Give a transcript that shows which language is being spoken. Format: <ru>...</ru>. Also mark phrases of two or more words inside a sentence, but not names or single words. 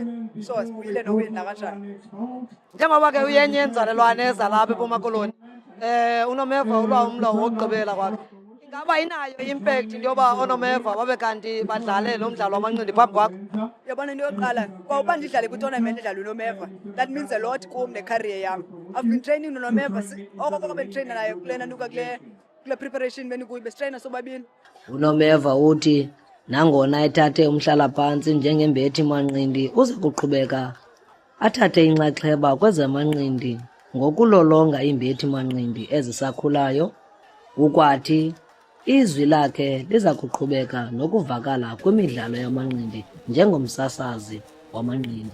<xh>So sibuyile nowina kanjani. Njengoba ke uyenye inzalelwane ezalapha eMpuma Koloni. UNomeva ulwa umlo wokugqibela kwakhe. Ingaba inayo impact into yoba oNomeva babe kanti badlale lo mdlalo wamanqindi phambi kwakho? Yabona into yokuqala kwauba ndidlale kwitournament edlalwe uNomeva,</xh> <en>that means a lot</en> <xh>kum necareer yam.</xh> <en>I've been training</en> <xh>noNomeva okoko benditrayina naye kulena nuka kule preparation benikuyi bestrayina sobabini. UNomeva uthi nangona ethathe umhlala phansi njengembethi manqindi uze kuqhubeka athathe inxaxheba kwezamanqindi ngokulolonga iimbethi manqindi ezisakhulayo, ukwathi izwi lakhe liza kuqhubeka nokuvakala kwimidlalo yamanqindi njengomsasazi wamanqindi.</xh>